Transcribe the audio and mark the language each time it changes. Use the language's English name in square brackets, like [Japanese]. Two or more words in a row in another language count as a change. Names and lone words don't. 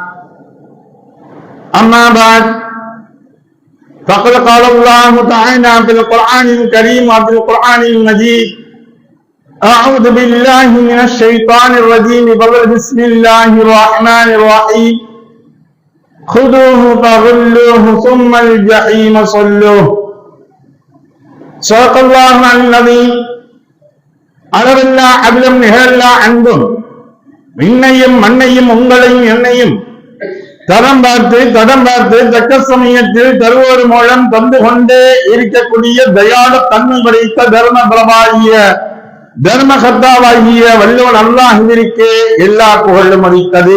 [Arabic] أما بعد، فقد قال الله تعالى في القرآن الكريم وفي القرآن المجيد: أعوذ بالله من الشيطان الرجيم بسم الله الرحمن الرحيم. خذوه فغلوه ثم الجحيم صلوه. صدق الله العظيم. [Tamil] அளவில்லா அபிலம் நிகழல்லா அன்பும் விண்ணையும் மண்ணையும் உங்களையும் என்னையும் தடம் பார்த்து தக்க சமயத்தில் தருவோர் மூலம் தந்து கொண்டே இருக்கக்கூடிய தயாள தன்மை படைத்த தர்ம பிரபாகிய தர்மகர்த்தாவாகிய வல்லவன் அல்லாஹ்விற்கே எல்லா புகழும் அளித்தது.